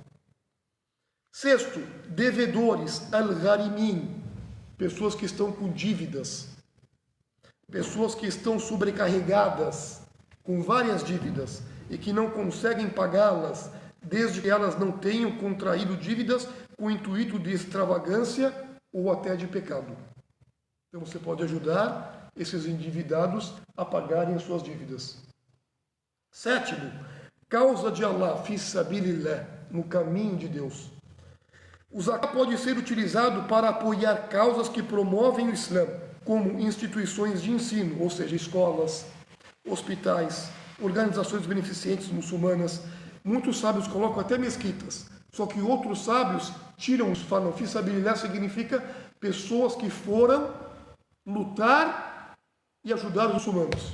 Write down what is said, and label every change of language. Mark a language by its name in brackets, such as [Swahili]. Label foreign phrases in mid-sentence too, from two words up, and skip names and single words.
[Portuguese] Sexto, devedores, al-gharimin, pessoas que estão com dívidas, pessoas que estão sobrecarregadas com várias dívidas e que não conseguem pagá-las, desde que elas não tenham contraído dívidas com o intuito de extravagância ou até de pecado. Então você pode ajudar esses endividados a pagarem as suas dívidas. Sétimo, causa de Allah, [Arabic] fi sabilillah, [Portuguese] no caminho de Deus. O zakat pode ser utilizado para apoiar causas que promovem o Islã, como instituições de ensino, ou seja, escolas, hospitais, organizações beneficentes muçulmanas. Muitos sábios colocam até mesquitas, só que outros sábios tiram, falam, [Arabic] fi sabilillah [Portuguese] significa pessoas que foram lutar e ajudar os muçulmanos.